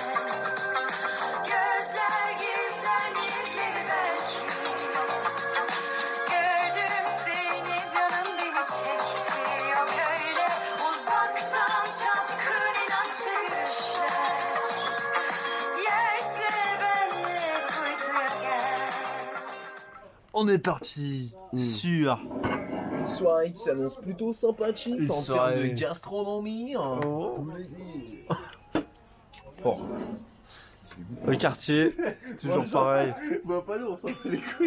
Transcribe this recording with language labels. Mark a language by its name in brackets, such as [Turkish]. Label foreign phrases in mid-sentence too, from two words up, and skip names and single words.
[Turkish] Gözler gizler niyetleri belki. Gördüm seni canım beni çekti. Yok öyle uzaktan çapkın inatçı yürüyüşler. Yerse benle kuytuya gel. [French] On est parti sur Une soirée qui s'annonce plutôt sympathique Une en soirée. termes de gastronomie. Hein. le quartier, toujours pareil. Bah pas nous, on s'en fait les couilles.